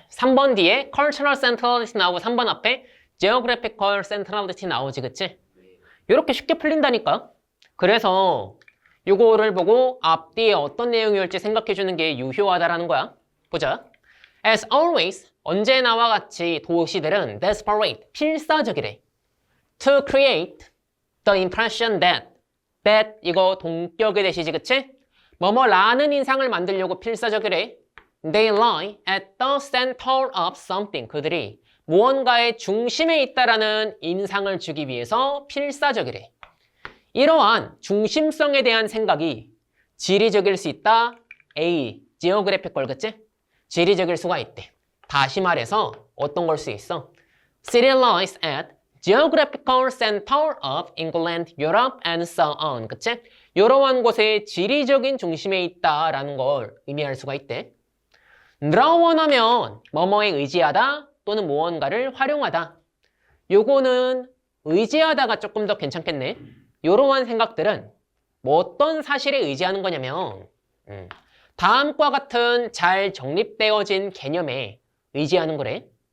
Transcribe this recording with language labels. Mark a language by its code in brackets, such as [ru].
[ko] 3번 뒤에 Cultural Centrality 나오고 3번 앞에 Geographical Centrality 나오지, 그치? 이렇게 쉽게 풀린다니까? 그래서 요거를 보고 앞뒤에 어떤 내용이 올지 생각해주는 게 유효하다라는 거야. 보자. [en] As always, [ko] 언제나와 같이 도시들은 desperate, 필사적이래. [en] To create the impression that [ko] 이거 동격의 대시지, 그치? 뭐뭐라는 인상을 만들려고 필사적이래. [en] They lie at the center of something. [ko] 그들이 무언가의 중심에 있다라는 인상을 주기 위해서 필사적이래. 이러한 중심성에 대한 생각이 지리적일 수 있다. A, geographical, 그치? 지리적일 수가 있대. 다시 말해서 어떤 걸 수 있어? [en] City lies at geographical center of England, Europe, and so on. [ko] 그치? 이러한 곳의 지리적인 중심에 있다라는 걸 의미할 수가 있대. draw 하면 뭐뭐에 의지하다 또는 무언가를 활용하다. 요거는 의지하다가 조금 더 괜찮겠네. 이러한 생각들은 뭐 어떤 사실에 의지하는 거냐면 다음과 같은 잘 정립되어진 개념에 의지하는 거래.